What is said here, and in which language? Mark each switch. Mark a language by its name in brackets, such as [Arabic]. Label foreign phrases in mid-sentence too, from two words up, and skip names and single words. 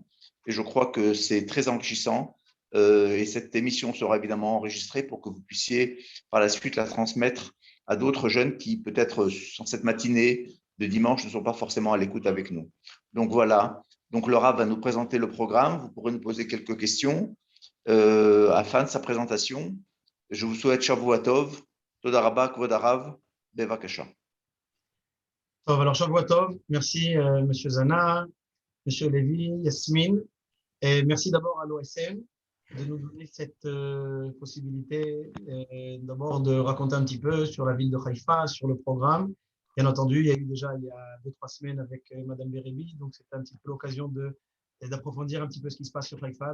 [French] Et je crois que c'est très enrichissant. Et cette émission sera évidemment enregistrée pour que vous puissiez par la suite la transmettre à d'autres jeunes qui peut-être sur cette matinée de dimanche ne sont pas forcément à l'écoute avec nous. Donc voilà, donc Laura va nous présenter le programme, vous pourrez nous poser quelques questions à la fin de sa présentation. Je vous souhaite [Hebrew] שבוע טוב, תודה רבה, כבוד הרב, בבקשה. [French] Alors [Hebrew] שבוע טוב, [French] merci Monsieur Zana, Monsieur Lévy, Yasmine, et merci d'abord à l'OSM de nous donner cette possibilité d'abord de raconter un petit peu sur la ville de Haïfa, sur le programme. Bien entendu, il y a eu déjà il y a 2-3 semaines avec Madame Bérébi, donc c'était un petit peu l'occasion d'approfondir un petit peu ce qui se passe sur Haïfa.